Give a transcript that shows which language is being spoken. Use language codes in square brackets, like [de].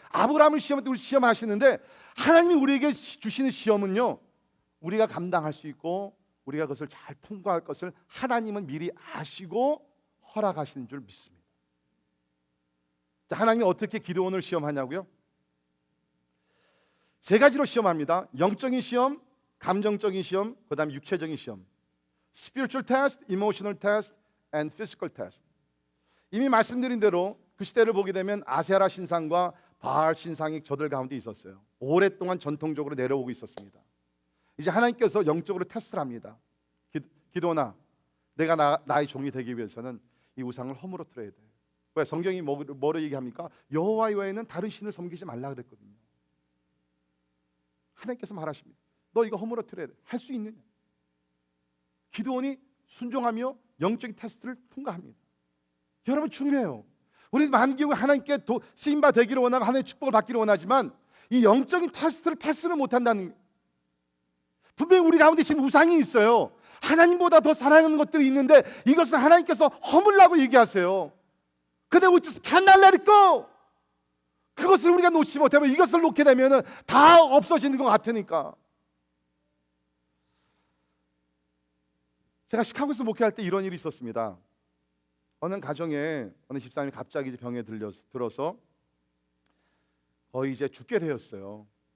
[ko] 아브라함을 시험할 때 우리 시험하시는데 하나님이 우리에게 주시는 시험은요, 우리가 감당할 수 있고 우리가 그것을 잘 통과할 것을 하나님은 미리 아시고 허락하시는 줄 믿습니다. 하나님이 어떻게 기드온을 시험하냐고요? 세 가지로 시험합니다. 영적인 시험, 감정적인 시험, 그 다음에 육체적인 시험. [en] Spiritual test, emotional test, and physical test. [ko] 이미 말씀드린 대로 그 시대를 보게 되면 아세라 신상과 바알 신상이 저들 가운데 있었어요. 오랫동안 전통적으로 내려오고 있었습니다. 이제 하나님께서 영적으로 테스트를 합니다. 기도나 내가 나의 종이 되기 위해서는 이 우상을 허물어뜨려야 돼. 왜? 성경이 뭐로 얘기합니까? 여호와 외에는 다른 신을 섬기지 말라 그랬거든요. 하나님께서 말하십니다. 너 이거 허물어뜨려야 돼. 할 수 있느냐? 기드온이 순종하며 영적인 테스트를 통과합니다. 여러분, 중요해요. 우리 많은 경우 하나님께 쓰임바 되기를 원하고 하나님의 축복을 받기를 원하지만 이 영적인 테스트를 패스를 못한다는, 분명히 우리 가운데 지금 우상이 있어요. 하나님보다 더 사랑하는 것들이 있는데 이것을 하나님께서 허물라고 얘기하세요. 근데 [en] we just cannot let it go. [ko] 그것을 우리가 놓지 못하면, 이것을 놓게 되면 다 없어지는 것 같으니까. 제가 시카고에서 목회할 때 이런 일이 있었습니다. 어느 가정에 어느 집사님이 갑자기 병에 들어서 거의 이제 죽게 되었어요.